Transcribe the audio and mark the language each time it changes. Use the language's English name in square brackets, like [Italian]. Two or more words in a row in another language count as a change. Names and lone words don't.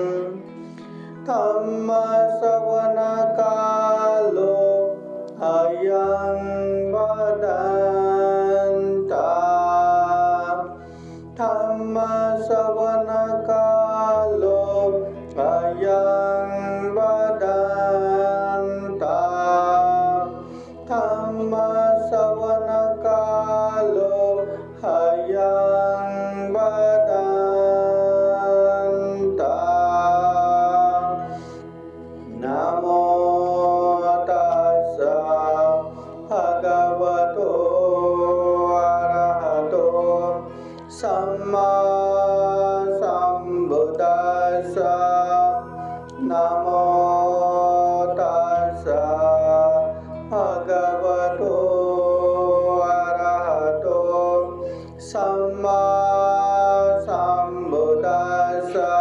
[Pali] धम्मश्रवणकालो अयं वदन्तः धम्मश्रवणकालो अयं वदन्तः धम्मश्रवणकालो अयं वदन्तः। नमो तस्स भगवतो अरहतो सम्मा सम्बुद्दस्स। नमो तस्स भगवतो अरहतो सम्मा सम्बुद्दस्स।